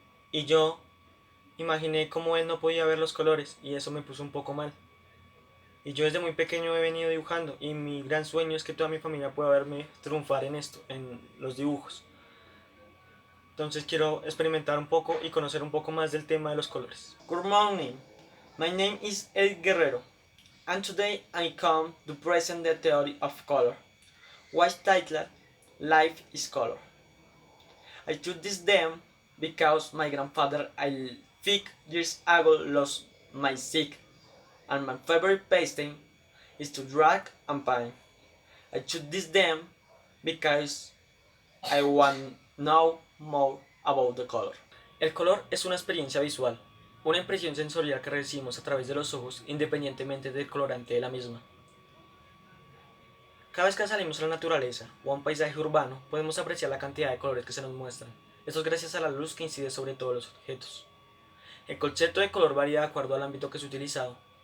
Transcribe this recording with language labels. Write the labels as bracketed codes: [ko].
[es] Y yo imaginé cómo él no podía ver los colores y eso me puso un poco mal. Y yo desde muy pequeño he venido dibujando y mi gran sueño es que toda mi familia pueda verme triunfar en esto, en los dibujos. Entonces quiero experimentar un poco y conocer un poco más del tema de los colores. [en] Good morning, my name is Eric Guerrero. And today I come to present the theory of color, which titled Life is Color. I choose this name because my grandfather I 5 years ago lost my sight, and my favorite pastime is to draw and paint. I choose this name because I want to know more about the color. [es] El color es una experiencia visual, una impresión sensorial que recibimos a través de los ojos independientemente del colorante de la misma. Cada vez que salimos a la naturaleza o a un paisaje urbano, podemos apreciar la cantidad de colores que se nos muestran. Esto es gracias a la luz que incide sobre todos los objetos. El concepto de color varía de acuerdo al ámbito que es utilizado.